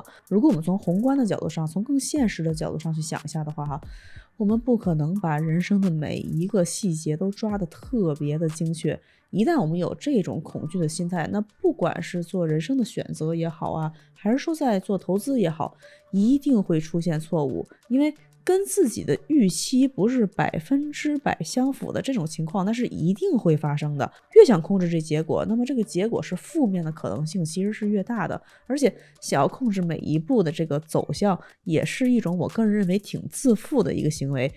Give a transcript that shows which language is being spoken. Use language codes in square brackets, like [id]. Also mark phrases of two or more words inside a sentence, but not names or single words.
[zh] 如果我們從宏觀的角度上，從更現實的角度上去想一下的話我們不可能把人生的每一個細節都抓得特別的精確。一旦我們有這種恐懼的心態，那不管是做人生的選擇也好還是說在做投資也好，一定會出現錯誤。因為跟自己的預期不是100%相符的這種情況，那是一定會發生的。越想控制这結果，那麼這個結果是負面的可能性其實是越大的，而且想要控制每一步的这個走向，也是一種我個人認為挺自負的一個行為。